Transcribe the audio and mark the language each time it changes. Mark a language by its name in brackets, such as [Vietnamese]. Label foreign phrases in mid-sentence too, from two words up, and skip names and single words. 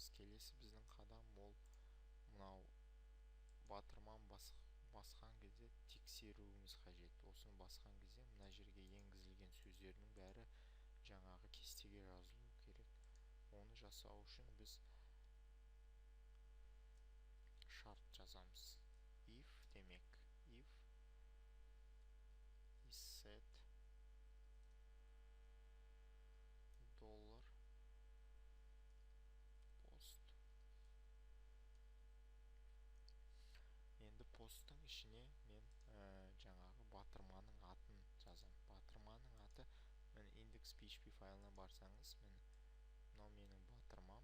[Kazakh] Келесі біздің қадам ол мынау батырман басқан кезде тексеруіміз қажет. Осыны басқан кезде мына жерге енгізілген сөздердің бәрі жаңағы кестеге жазылуы керек. Оны жасау үшін біз шарт жазамыз. [English] If демек, if is set $post. [Kazakh] Енді посттың ішіне мен жаңағы батырманың атын жазам. Батырманың аты, мен index.php файлына барсаңыз, мынау менің батырмам.